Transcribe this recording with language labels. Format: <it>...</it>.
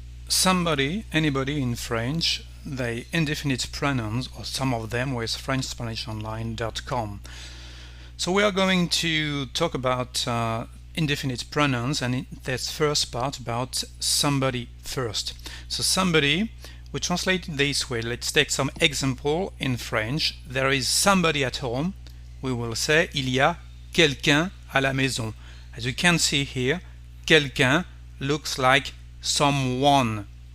<en>Somebody, anybody in French, they indefinite pronouns, or some of them, with FrenchSpanishOnline.com. So we are going to talk about indefinite pronouns, and in this first part about somebody first. So somebody, we translate it this way. Let's take some example in French. There is somebody at home. We will say</en> <fr>il y a quelqu'un à la maison.</fr> <en>As you can see here, quelqu'un looks like someone.</en>